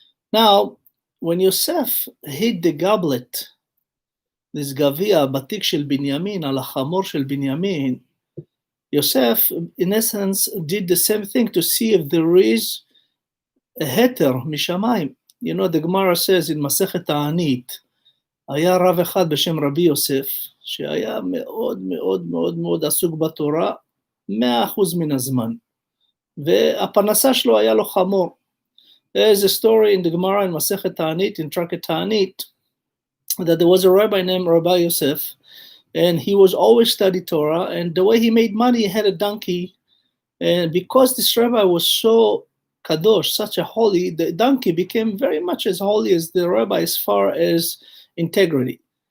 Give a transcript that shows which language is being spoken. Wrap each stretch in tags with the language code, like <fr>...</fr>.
<en>Now, when Yosef hit the goblet, this gavia,</en> <he>batik shel Binyamin, al hamor shel Binyamin,</he> <en>Yosef, in essence, did the same thing to see if there is a heter mishamayim. The Gemara says in Masechet Ta'anit,</en> <he>היה רב אחד בשם רבי יוסף, שהיה מאוד מאוד מאוד מאוד עסוק בתורה, 100% מן הזמן. והפרנסה שלו היה לו חמור.</he> <en>There's a story in the Gemara in Masechet Ta'anit, in Tractate Ta'anit, that there was a rabbi named Rabbi Yosef, and he was always studying Torah, and the way he made money, he had a donkey, and because this rabbi was so kadosh, such a holy, the donkey became very much as holy as the rabbi as far as integrity.</en>